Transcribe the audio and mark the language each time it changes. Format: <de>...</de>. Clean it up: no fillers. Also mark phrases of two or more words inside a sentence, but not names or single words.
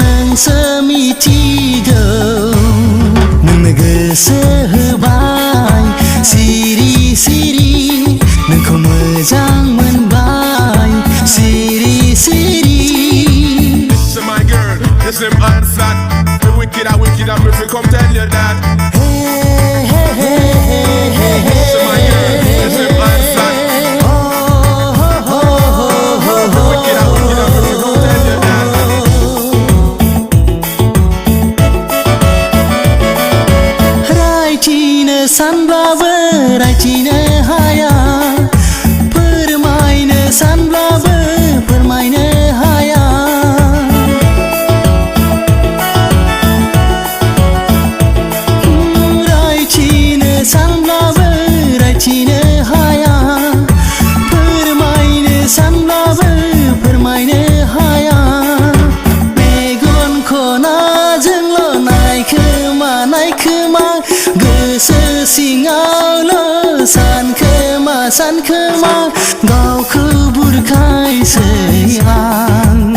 <brx>नोंसो मिथिगौ नोंनो गोसो होबाय सिरि सिरि नोंखौ मोजां मोनबाय सिरि सिरि</brx> <jam>Listen my girl, listen man sad. The wicked are wicked and me fi come tell you that. Listen my girl, listen man sad. The wicked are wicked and me fi come tell you that.</jam> <brx>रायथिनो सानब्लाबो रायथिनो हाया फोरमायनो सानब्लाबो फोरमायनो हाया रायथिनो सानब्लाबो रायथिनो हाया फोरमायनो सानब्लाबो फोरमायनो हाया मेगन खनाजोंल' नायखोमा गोसो सिङावल' सानखोमा गावखौ बुरखायसै आं</brx>